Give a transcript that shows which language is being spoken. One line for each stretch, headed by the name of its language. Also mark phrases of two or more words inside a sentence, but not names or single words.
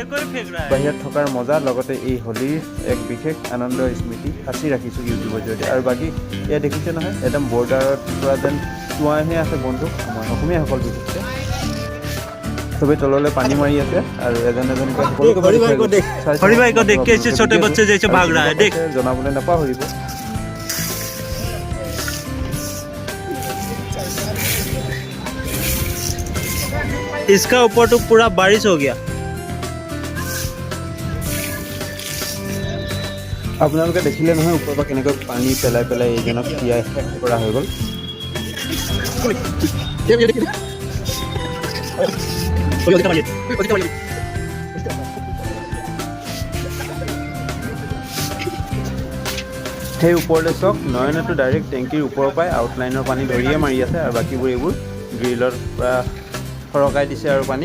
Assamese: বাহিৰত থকাৰ মজা, লগতে এই হোলীৰ এক বিশেষ আনন্দ স্মৃতি সাঁচি ৰাখিছোঁ ইউটিউবৰ জৰিয়তে। আৰু বাকী এয়া দেখিছে নহয়, একদম বৰ্ডাৰত পৰা যেন চোৱাহে আছে বন্ধুক, আমাৰ অসমীয়াসকল বিশেষকৈ সবেই তললৈ পানী মাৰি আছে। আৰু এজন এজনকৈ জনাবলৈ নাপাহৰিব।
Hindi: इसका ऊपर तो पूरा बारिश हो गया।
Assamese: আপোনালোকে দেখিলে নহয় ওপৰৰ পৰা কেনেকৈ পানী পেলাই পেলাই এইজনক তিয়াই কৰা হৈ গ'ল। সেই ওপৰলৈ চাওক, নয়নেতো ডাইৰেক্ট টেংকিৰ ওপৰৰ পৰাই আউটলাইনৰ পানী ধৰিয়ে মাৰি আছে, আৰু বাকীবোৰ এইবোৰ গ্ৰিলৰ পৰা সৰকাই দিছে আৰু পানী।